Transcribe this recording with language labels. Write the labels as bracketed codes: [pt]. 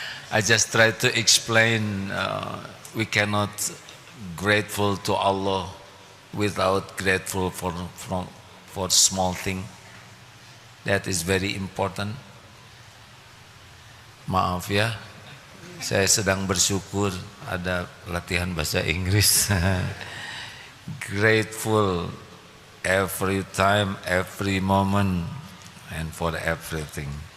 [en] I just try to explain. We cannot grateful to Allah without grateful for small thing. That is very important. [ms] Maaf ya, saya sedang bersyukur ada latihan bahasa Inggris. [en] Grateful every time, every moment, and for everything.